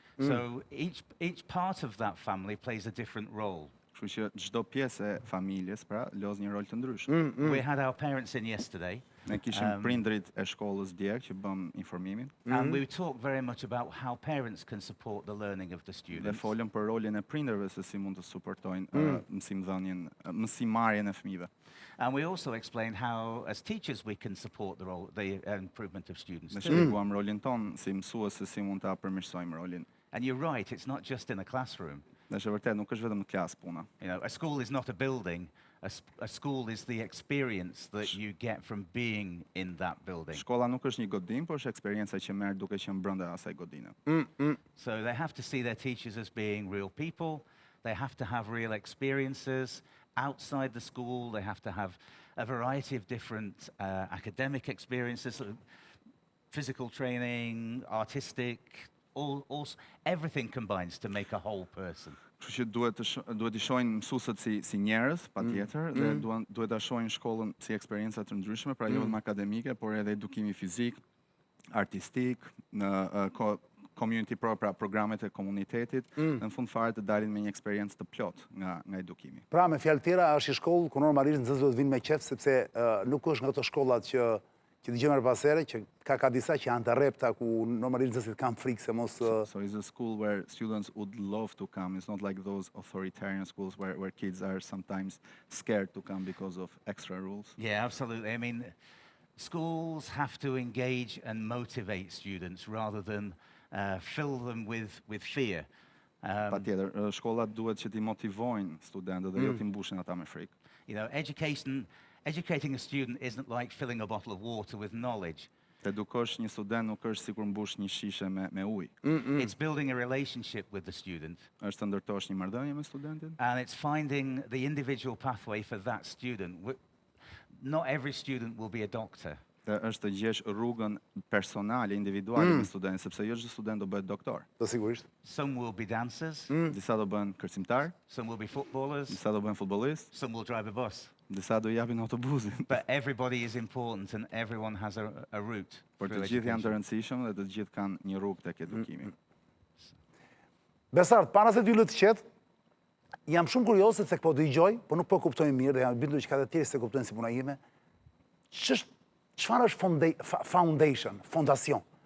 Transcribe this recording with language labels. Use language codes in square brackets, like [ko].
[en] So each part of that family plays a different role. [sq] Kështu që çdo pjesë e familjes pra los një rol të ndryshëm. [en] We had our parents in yesterday. [sq] Ne kishim prindrit e shkollës dje që bëm informimin. [en] And we talked very much about how parents can support the learning of the students. [sq] Dhe folëm për rolin e prindërve se si mund të suportojnë mësimmarrjen e fëmijëve. [en] And we also explained how, as teachers, we can support the improvement of students. [sq] Ne shpjeguam rolin ton si mësues se si mund ta përmirësojmë rolin. [en] And you're right, it's not just in a classroom. [sq] Dhe është vërtet, nuk është vetëm në klasë puna. [en] A school is not a building. A school is the experience that you get from being in that building. [sq] Shkolla nuk është një godinë, por është eksperjenca që merr duke qenë brenda asaj godine. [en] So they have to see their teachers as being real people. They have to have real experiences outside the school. They have to have a variety of different academic experiences, physical training, artistic, everything combines to make a whole person. [sq] Kështu që duhet i shohin mësuesët si njerëz, patjetër, dhe duhet ta shohin shkollën si eksperjenca të ndryshme, pra jo vetëm akademike, por edhe edukimi fizik, artistik, në community pra programet e komunitetit, në fund fare të dalin me një eksperiencë të plot nga edukimi. Pra me fjalë tjera është një shkollë ku normalisht nxënësit duhet vinë me qejf, sepse nuk është nga ato shkollat që dëgjojmë her pas here, që ka disa që janë të rrepta ku normalisht nxënësit kanë frikë se mos. [en] So it's a school where students would love to come. It's not like those authoritarian schools where kids are sometimes scared to come because of extra rules. Yeah, absolutely. I mean, schools have to engage and motivate students rather than fill them with fear. [sq] Patjetër, shkollat duhet që t'i motivojnë studentët dhe jo t'i mbushin ata me frikë. [en] Educating a student isn't like filling a bottle of water with knowledge. [sq] Të edukosh një student nuk është sikur mbush një shishe me ujë. [en] It's building a relationship with the student. [sq] Është të ndërtosh një marrëdhënie me studentin. [en] And it's finding the individual pathway for that student. Not every student will be a doctor. [sq] Dhe është të gjesh rrugën personale, individuale me studentin, sepse jo çdo student do bëhet doktor. Po sigurisht. [en] Some will be dancers. [sq] Disa do bëhen kërcimtar, [en] Some will be footballers. [sq] disa do bëhen futbollistë, [en] Some will drive a bus. [sq] disa do japin autobusin. [en] But everybody is important and everyone has a route. [sq] Por të [en] through [sq] gjithë janë të [en] education. [sq] rëndësishëm dhe të gjithë kanë një rrugë tek edukimi. Besart, para se ty lë të qetë, jam shumë kurioze se po dëgjoj, por nuk po kuptoj mirë dhe jam bindur që ka të tjerë se kuptojnë si puna ime. Çfarë është foundation, fondacion?